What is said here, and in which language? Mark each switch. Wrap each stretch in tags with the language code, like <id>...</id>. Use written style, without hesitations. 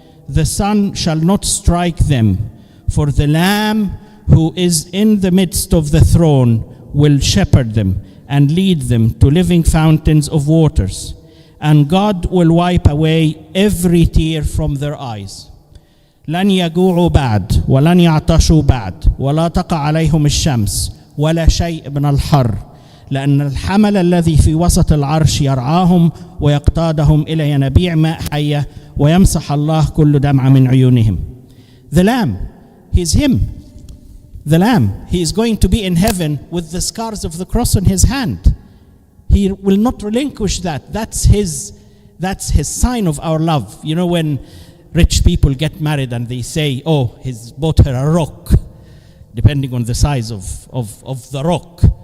<en>The sun shall not strike them, for the Lamb who is in the midst of the throne will shepherd them and lead them to living fountains of waters. And God will wipe away every tear from their eyes.</en> <ar>لن يجوعوا بعد ولن يعطشوا بعد ولا تقع عليهم الشمس ولا شيء من الحر لأن الحمل الذي في وسط العرش يرعاهم ويقتادهم إلى ينابيع ماء حية ويمسح الله كل دمعة من عيونهم.</ar> <en>The Lamb, he's him. The Lamb, he is going to be in heaven with the scars of the cross on his hand. He will not relinquish that. That's his sign of our love. You know, when rich people get married and they say, oh, he's bought her a rock, depending on the size of the rock.</en>